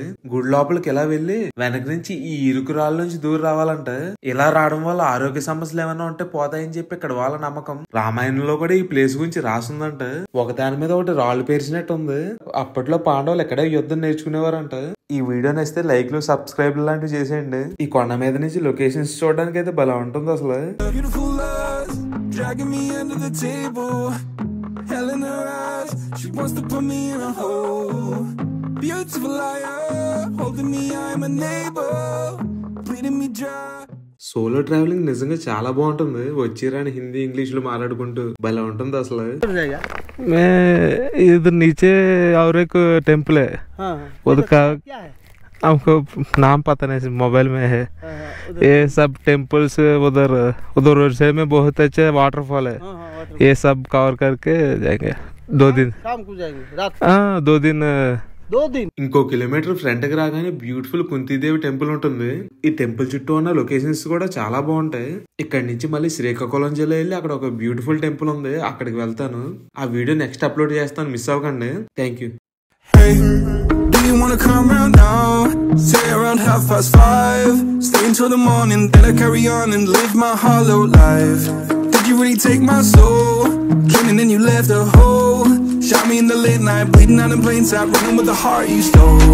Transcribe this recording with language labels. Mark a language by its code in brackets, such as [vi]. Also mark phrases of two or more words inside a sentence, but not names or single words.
[te] గుడి లోపలికి ఎలా వెళ్లి వెనక నుంచి ఈ ఇరుకు రాళ్ళ నుంచి దూరం రావాలంటే, ఇలా రావడం వల్ల ఆరోగ్య సమస్యలు ఏమైనా ఉంటే పోతాయని చెప్పి ఇక్కడ వాళ్ళ నమ్మకం. రామాయణంలో కూడా ఈ ప్లేస్ గురించి రాసిందంట. ఒకదాని మీద ఒకటి రాళ్ళు పేర్చినట్టు ఉంది. అప్పట్లో పాండవులు ఎక్కడే యుద్ధం నేర్చుకునేవారంట. ఈ వీడియో నచ్చితే [en] likes, subscribe [te] లాంటివి చేసేయండి. ఈ కొండ మీద నుంచి లొకేషన్స్ చూడడానికి అయితే భలే ఉంటుంది. అసలు [en] dragging me under the table, hell in her eyes, she wants to put me in a hole. Beautiful liar, holding me, I'm a neighbor, bleeding me dry. [te] సోలో ట్రావెలింగ్ నిజంగా చాలా బాగుంటుంది. వచ్చిరాని హిందీ, ఇంగ్లీష్ లో మాట్లాడుకుంటూ భలే ఉంటుంది. [hi] అసలు इधर नीचे और एक टेम्पल है, उसका हमको नाम पता नहीं, मोबाइल में है। ये सब टेम्पल्स उधर उधर से में बहुत अच्छे वाटरफॉल है। ये सब कवर करके जाएंगे 2 दिन। शाम को जाएंगे, रात। हाँ 2 दिन। 2 दिन। [te] ఇంకో కిలోమీటర్ ఫ్రంట్ కి రాగానే బ్యూటిఫుల్ కుంతీదేవి టెంపుల్ ఉంటుంది. ఈ టెంపుల్ చుట్టూ ఉన్న లొకేషన్స్ కూడా చాలా బాగుంటాయి. ఇక్కడ నుంచి మళ్ళీ శ్రీకాకుళం జిల్లా వెళ్ళి అక్కడ ఒక [en] beautiful temple [te] ఉంది, అక్కడికి వెళ్తాను. ఆ [en] video next upload [te] చేస్తాను, మిస్ అవ్వకండి. [en] thank you. You wanna come round now? Say around 5:30. Stay until the morning, then I carry on and live my hollow life. Did you really take my soul? Came and then you left a hole. Shot me in the late night, bleeding out in plain sight, running with the heart you stole.